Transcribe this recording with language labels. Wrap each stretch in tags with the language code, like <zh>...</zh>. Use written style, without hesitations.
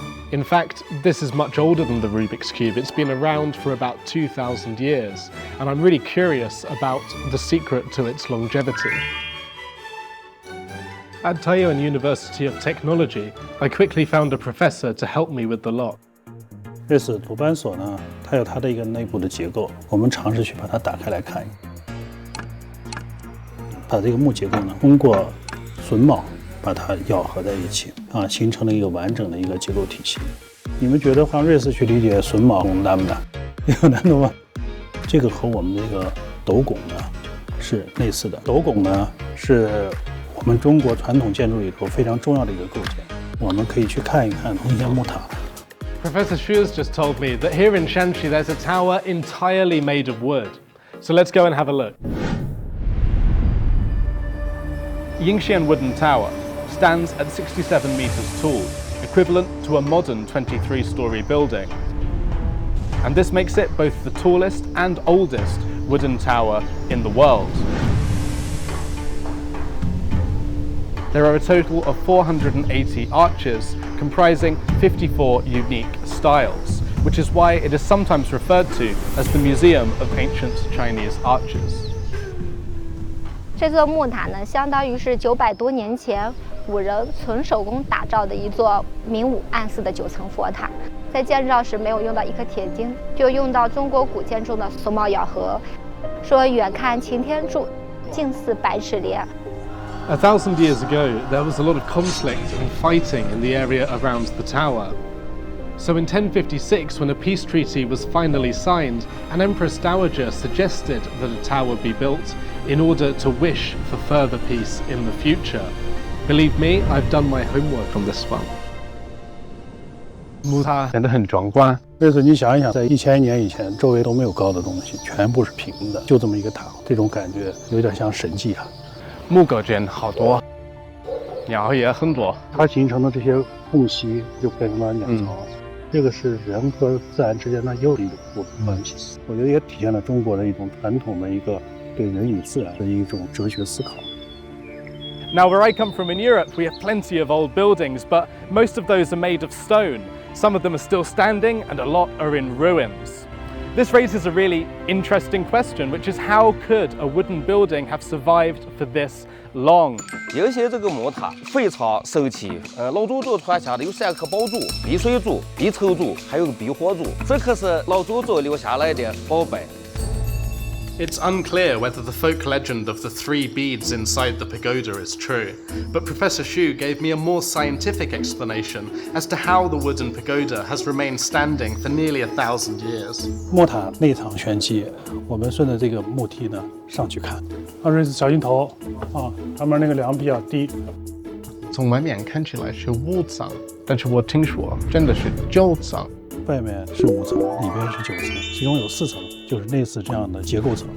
<en>In fact, this is much older than the Rubik's Cube. It's been around for about 2,000 years, and I'm really curious about the secret to its longevity. At Taoyuan University of Technology, I quickly found a professor to help me with the lock.</en> <zh>瑞士鲁班锁呢，它有它的一个内部的结构，我们尝试去把它打开来看，把这个木结构呢，通过榫卯把它咬合在一起，形成了一个完整的一个结构体系。你们觉得让瑞士去理解榫卯难不难？有难度吗？这个和我们这个斗拱呢是类似的。斗拱呢是我们中国传统建筑里头非常重要的一个构件，我们可以去看一看应县木塔。</zh> <en>Professor Xu's just told me that here in Shanxi there's a tower entirely made of wood. So let's go and have a look. Yingxian Wooden Tower stands at 67 meters tall, equivalent to a modern 23-story building. And this makes it both the tallest and oldest wooden tower in the world. There are a total of 480 arches, comprising 54 unique styles, which is why it is sometimes referred to as the Museum of Ancient Chinese Arches.</en> <zh>这座木塔呢，相当于是900多年前古人纯手工打造的一座明武暗寺的9层佛塔。在建造时没有用到一颗铁钉，就用到中国古建中的榫卯咬合，说远看擎天柱，近似百尺帘。</zh> <en>1,000 years ago, there was a lot of conflict and fighting in the area around the tower. So in 1056, when a peace treaty was finally signed, an Empress Dowager suggested that a tower be built in order to wish for further peace in the future. Believe me, I've done my homework on this one.</en> <zh>木塔显得很壮观。瑞士，你想一想，在1000年以前，周围都没有高的东西，全部是平的，就这么一个塔，这种感觉有点像神迹啊。木构件好多，鸟也很多。它形成的这些缝隙就变成了鸟巢，这个是人和自然之间的又一种关系。我觉得也体现了中国的一种传统的一个对人与自然的一种哲学思考。</zh> <en>Now, where I come from in Europe, we have plenty of old buildings, but most of those are made of stone. Some of them are still standing, and a lot are in ruins. This raises a really interesting question, which is how could a wooden building have survived for this long?</en> <zh>有些这个木塔非常神奇，老祖宗传下的有3颗宝柱：避水柱、避丑柱，还有个避火柱。这可是老祖宗留下来的宝贝。</zh> <en>It's unclear whether the folk legend of the 3 beads inside the pagoda is true, but Professor Xu gave me a more scientific explanation as to how the wooden pagoda has remained standing for nearly 1,000 years.</en> <zh>木塔内场玄机，我们顺着这个木梯呢上去看。瑞士小心头啊，上面那个梁比较低。从外面看起来是5层，但是我听说真的是9层。外面是5层，里边是9层，其中有4层就是类似这样的结构层。</zh>